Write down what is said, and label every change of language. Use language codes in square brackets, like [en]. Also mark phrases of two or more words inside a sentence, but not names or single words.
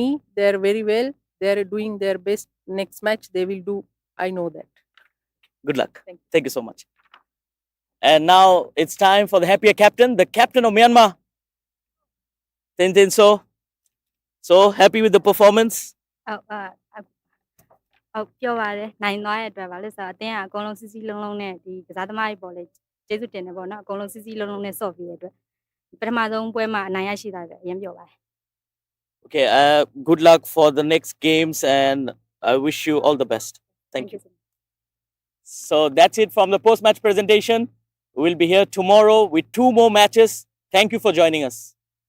[en] They're very well. They're doing their best. Next match they will do. I know that. Good luck. Thank you so much. And now it's time for the happier captain, the captain of Myanmar. Tin So happy with the performance? [my] ဟုတ်ပြောပါတယ်နိုင်သွားတဲ့အတွက်ပါလို့ဆိုတော့အတင်းကအကုန်လုံးစီစီလုံးလုံးနဲ့ဒီကစားသမားတွေပေါ်လေကျေးဇူးတင်တယ်ပေါ့နော်အကုန်လုံးစီစီလုံးလုံးနဲ့ဆော့ပြီးတဲ့အတွက်ပထမဆုံးပွဲမှာအနိုင်ရရှိတာပဲအရင်ပြောပါတယ် [en] Okay, good luck for the next games, and I wish you all the best. Thank you. So that's it from the post-match presentation. We'll be here tomorrow with 2 more matches. Thank you for joining us.